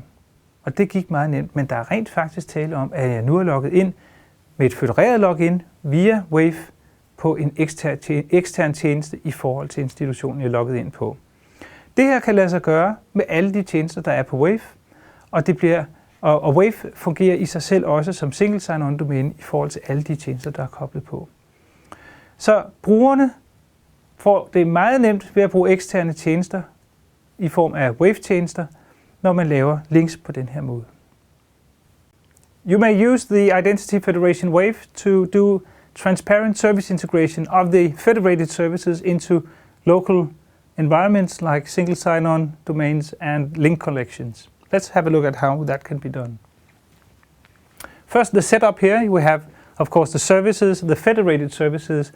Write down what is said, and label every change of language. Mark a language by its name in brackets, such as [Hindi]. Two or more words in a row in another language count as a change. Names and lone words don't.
[Danish] Og det gik meget nemt, men der er rent faktisk tale om, at jeg nu er logget ind med et fødereret login via wayf på en ekstern tjeneste i forhold til institutionen, jeg er logget ind på. Det her kan lade sig gøre med alle de tjenester, der er på wayf, og wayf fungerer i sig selv også som [English] single sign-on [Danish] domæne i forhold til alle de tjenester, der er koblet på. Så brugerne får det meget nemt ved at bruge eksterne tjenester i form af wayf-tjenester, når man laver links på den her måde. [English] You may use the Identity Federation wayf to do transparent service integration of the federated services into local environments like single sign-on domains and link collections. Let's have a look at how that can be done. First, the setup here, we have, of course, the services, the federated services.